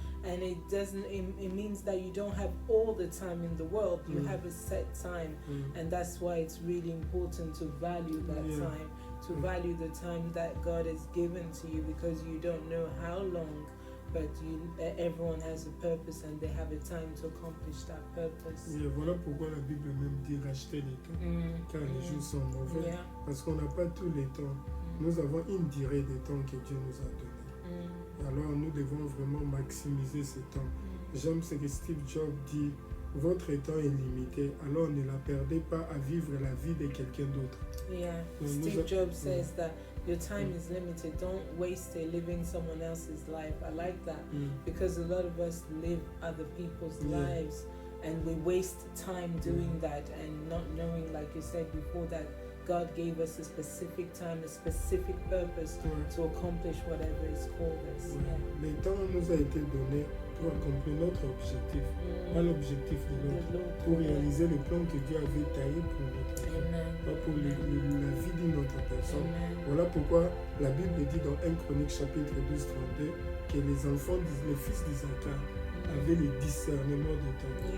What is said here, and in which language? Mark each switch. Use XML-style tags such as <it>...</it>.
<en>And it means that you don't have all the time in the world. You have a set time, and that's why it's really important to value that time, to value the time that God has given to you, because you don't know how long, but everyone has a purpose and they have a time to accomplish that purpose.</en> <fr>Et voilà pourquoi la Bible même dit racheter les temps, car les jours sont mauvais, parce qu'on n'a pas tous les temps. Nous avons une durée de temps que Dieu nous a donnée. Alors nous devons vraiment maximiser ce temps. J'aime ce que Steve Jobs dit, votre temps est limité, alors ne la perdez pas à vivre la vie de quelqu'un d'autre.</fr> <en>Yeah, Steve Jobs says that your time is limited, don't waste it living someone else's life. I like that, because a lot of us live other people's lives, and we waste time doing that and not knowing, like you said before, that God gave us a specific time, a specific purpose to accomplish whatever is called us.</en> <fr>Le temps nous a été donné pour accomplir notre objectif, pas l'objectif de l'autre, pour réaliser le plan que Dieu avait taillé pour notre vie, pas pour la vie d'une autre personne. Voilà pourquoi la Bible dit dans 1 Chronique chapitre 12, 32 que les enfants, les fils d'Isaac avaient le discernement du temps.</fr>